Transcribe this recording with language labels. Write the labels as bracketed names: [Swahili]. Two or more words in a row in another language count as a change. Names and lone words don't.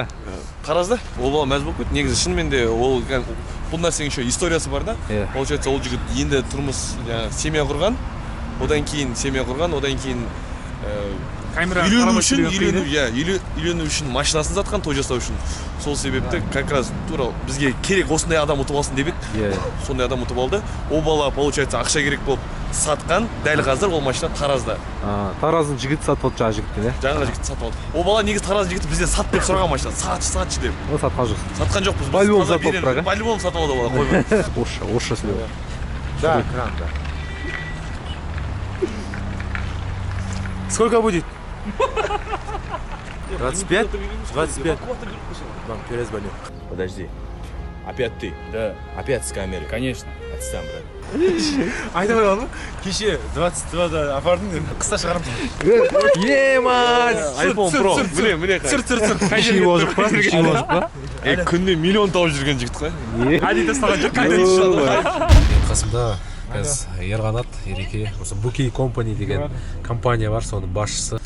[Kazakh] Таразда ол бала мәз болып кетті. Негізі шынымен де ол бұл нәрсенің еще историясы бар да. Получается, ол жігіт енді тұрмыс, семья құрған, одан кейін үйлену үшін машинасын сатқан, той жасау үшін. Сол себепті [Russian] как раз [Kazakh] тура бізге керек осындай адам ұтып алсын деп еді. Сондай адам ұтып алды. Ол бала получается ақша керек болып сатқан, дәл қазір ол машина Таразда. Тараздың жігіті сатып алды, жаңа жігіттен, жаңа жігіт сатып алды. Ол бала негізі Тараз жігіті бізден сат деп сұраған машина. Сатшы деп. Ол сатқан жоқ. Сатқан жоқпыз. Вольво сатып алды бірақ. Вольво сатып алды бала, қоймай. Орысша сөйлеу. [Russian] Да, кран, да. Сколько будет? 25? 25. Вам перезвоню. Подожди. Опять ты? Да. Опять с камеры? Конечно. Отстань, брат. [Kazakh] Айта қойған ғой, кеше 22-да апардың қыста шығарымсың. iPhone Pro. Міне. Кішкене озық па? Күнде миллион тауып жүрген жігіт қой. Әдейі тастаған жоқ. Қасымда қазір Ерғанат, Ереке, осы Bouquet Company деген компания бар, соның басшысы.